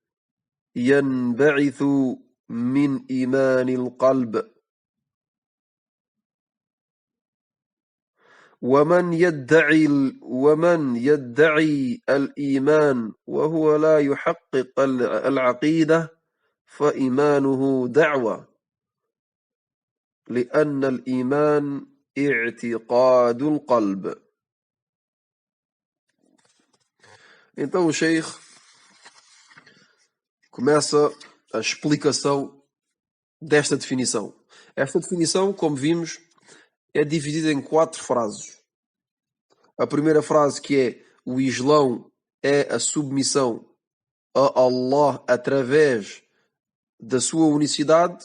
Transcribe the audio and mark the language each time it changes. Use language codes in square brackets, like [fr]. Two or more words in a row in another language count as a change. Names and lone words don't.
[ar] ينبعث من إيمان القلب، ومن يدعي الإيمان وهو لا يحقق العقيدة فإيمانه دعوة لأن الإيمان اعتقاد القلب. [pt] Então o Sheikh começa a explicação desta definição. Esta definição, como vimos, é dividida em 4 frases. A primeira frase, que é o Islão é a submissão a Allah através da sua unicidade.